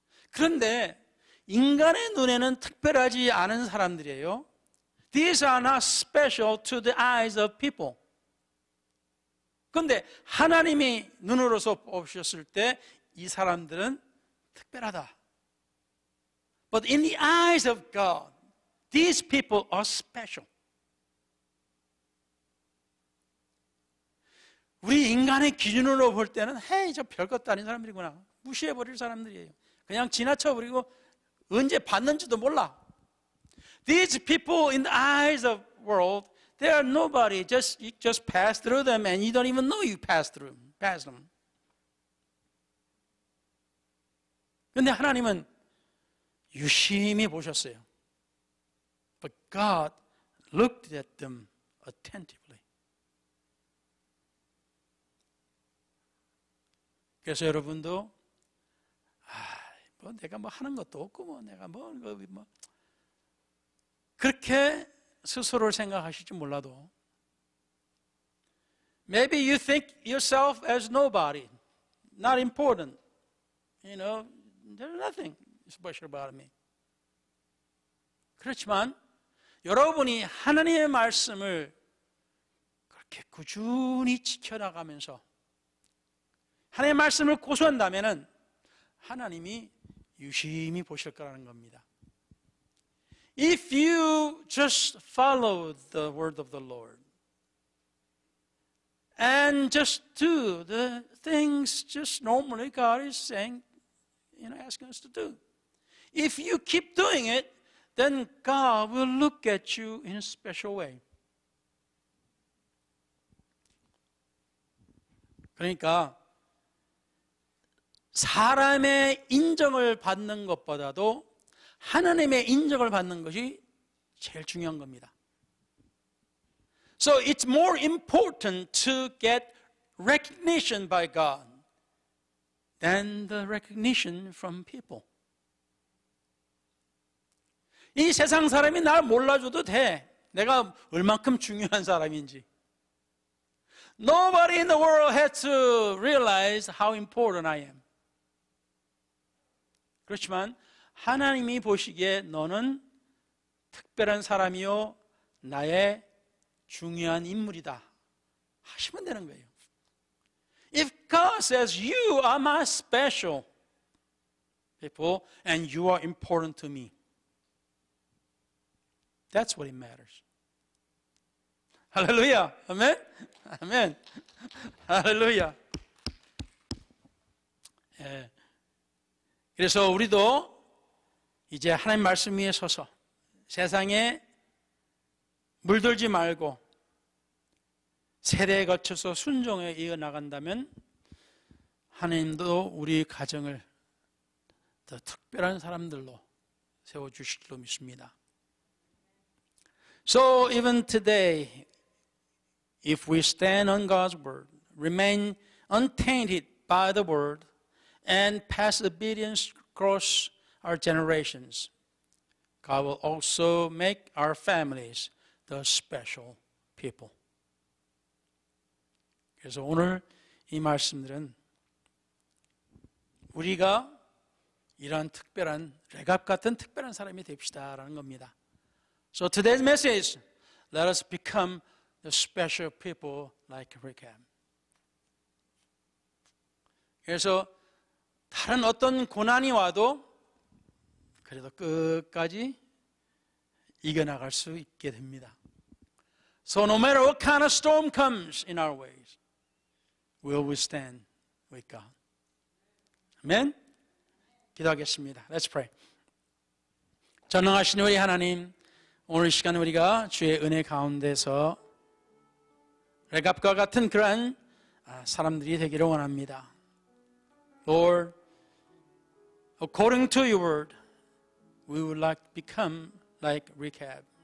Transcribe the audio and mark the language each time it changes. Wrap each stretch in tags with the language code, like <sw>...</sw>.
<ko>그런데 인간의 눈에는 특별하지 않은 사람들이에요.</ko> <en>These are not special to the eyes of people.</en> <ko>그런데 하나님이 눈으로서 보셨을 때 이 사람들은 특별하다.</ko> <en>But in the eyes of God, these people are special.</en> <ko>우리 인간의 기준으로 볼 때는 헤이, 저 별것도 아닌 사람들이구나. 무시해버릴 사람들이에요. 그냥 지나쳐버리고 언제 봤는지도 몰라.</ko> <en>These people in the eyes of the world, they are nobody. You just pass through them and you don't even know you pass them.</en> <ko>그런데 하나님은 유심히 보셨어요.</ko> <en>But God looked at them attentively.</en> <ko>그래서 여러분도 내가 하는 것도 없고 내가 그렇게 스스로를 생각하실지 몰라도</ko> <en>maybe you think yourself as nobody, not important. There's nothing special about me.</en> <ko>그렇지만 여러분이 하나님의 말씀을 그렇게 꾸준히 지켜나가면서 하나님의 말씀을 고수한다면은 하나님이 유심히 보실 거라는 겁니다.</ko> <en>If you just follow the word of the Lord and just do the things just normally God is saying, asking us to do. If you keep doing it, then God will look at you in a special way.</en> <ko>그러니까 사람의 인정을 받는 것보다도 하나님의 인정을 받는 것이 제일 중요한 겁니다.</ko> <en>So it's more important to get recognition by God than the recognition from people.</en> <ko>이 세상 사람이 날 몰라줘도 돼. 내가 얼만큼 중요한 사람인지.</ko> <en>Nobody in the world has to realize how important I am.</en> <ko>그렇지만 하나님이 보시기에 너는 특별한 사람이요 나의 중요한 인물이다 하시면 되는 거예요.</ko> <en>If God says you are my special people and you are important to me, that's what it matters.</en> <ko>할렐루야. 아멘. 아멘. 할렐루야. 예. 그래서 우리도 이제 하나님 말씀 위에 서서 세상에 물들지 말고 세대에 거쳐서 순종에 이어나간다면 하나님도 우리 가정을 더 특별한 사람들로 세워주실 줄로 믿습니다.</ko> <en>So even today, if we stand on God's word, remain untainted by the word, and pass obedience across our generations, God will also make our families the special people.</en> <ko>그래서 오늘 이 말씀들은 우리가 이러한 특별한 레갑 같은 특별한 사람이 됩시다라는 겁니다.</ko> <en>So today's message, let us become the special people like Rechab.</en> <ko>그래서 다른 어떤 고난이 와도 그래도 끝까지 이겨나갈 수 있게 됩니다.</ko> <en>So no matter what kind of storm comes in our ways, will we stand with God.</en> <ko>아멘? 기도하겠습니다.</ko> <en>Let's pray.</en> <ko>전능하신 우리 하나님, 오늘 이 시간 우리가 주의 은혜 가운데서 레갑과 같은 그러한 사람들이 되기를 원합니다.</ko> <en>Lord, according to your word, we would like to become like Rechab.</en>